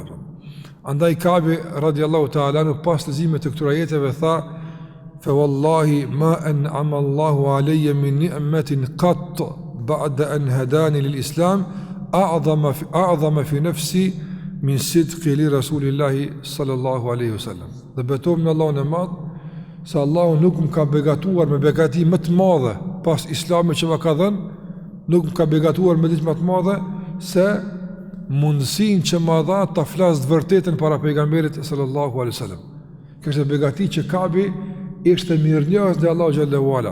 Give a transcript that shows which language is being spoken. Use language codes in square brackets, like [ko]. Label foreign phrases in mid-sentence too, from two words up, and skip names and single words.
[ar] Andaj Kabi رضي الله تعالى [sq] në pas lezimit të këtura jetëve tha [ar] فوالله ما أنعم الله علي من نعمة قط بعد أن هداني للإسلام أعظم في نفسي من صدقي لرسول الله صلى الله عليه وسلم. [sq] Dhe betojmë në Allahun e madh se Allahu nuk më ka begatuar me begati më të madhe pas islamit që më ka dhënë, nuk më ka begatuar me diçka më të madhe se mundësin që ma dha të flasë të vërtetën para pejgamberit [ar] صلى الله عليه وسلم. [sq] Kështë e begati që Kabi ishte mirënjohës dhe Allahu [ar] جل وعلا.